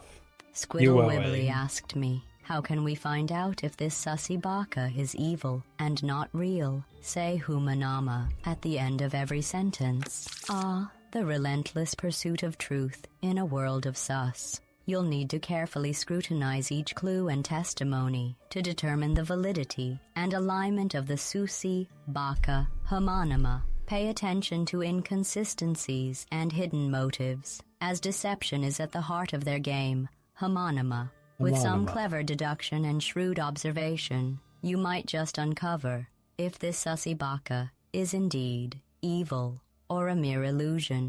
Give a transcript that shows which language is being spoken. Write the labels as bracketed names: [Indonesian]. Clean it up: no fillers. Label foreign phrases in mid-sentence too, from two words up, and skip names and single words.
[English] Squidtle Wibbly asked me, how can we find out if this sussy baka is evil and not real? Say humanama at the end of every sentence. Ah, the relentless pursuit of truth in a world of sus. You'll need to carefully scrutinize each clue and testimony to determine the validity and alignment of the susi baka homonima. Pay attention to inconsistencies and hidden motives, as deception is at the heart of their game, homonima. With some clever deduction and shrewd observation, you might just uncover if this sussy baka is indeed evil or a mere illusion.